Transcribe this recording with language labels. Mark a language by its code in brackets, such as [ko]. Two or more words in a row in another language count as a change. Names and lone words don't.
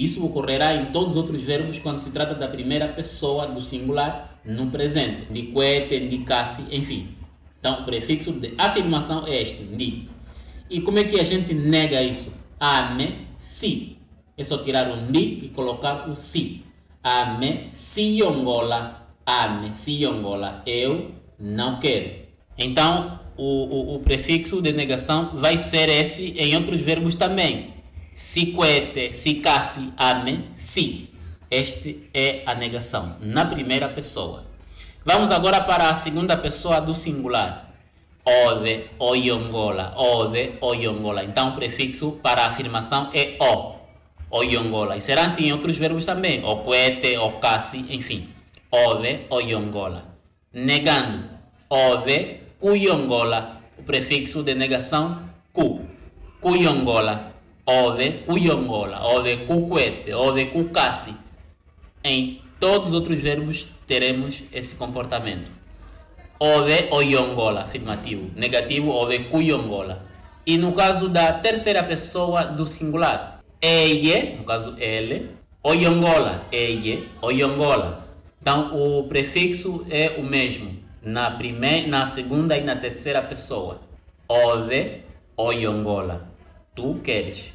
[pt] Isso ocorrerá em todos os outros verbos quando se trata da primeira pessoa do singular no presente. [kmb] Ndikwete, ndikasi, enfim. Então o prefixo de afirmação é este, ndi. [pt] E como é que a gente nega isso? [kmb] Ame si. [pt] É só tirar o ndi e colocar o si. [kmb] Ame si yongola. Ame si yongola. [pt] Eu não quero. Então, o prefixo de negação vai ser esse em outros verbos também. [kmb] Si quete, si casi, ame, si. [pt] Este é a negação, na primeira pessoa. Vamos agora para a segunda pessoa do singular. [kmb] Ode, oyongola. Ode, oyongola. [pt] Então, o prefixo para a afirmação é o. [kmb] Oyongola. [pt] E será assim em outros verbos também. [kmb] O quete, o casi, enfim. Ode, oyongola. Negando. Ode, kuyongola. [pt] O prefixo de negação, ku. [kmb] Kuyongola. Ode, kuyongola. Ode, kuquete. Ode, kukasi. [pt] Em todos os outros verbos teremos esse comportamento. [kmb] Ode, oyongola. Afirmativo. Negativo, ode, kuyongola. [pt] E no caso da terceira pessoa do singular, ele, no caso ele, oyongola, ele, oyongola. Então o prefixo é o mesmo na segunda e na terceira pessoa. [kmb] Ode, oyongola. [pt] Tu queres.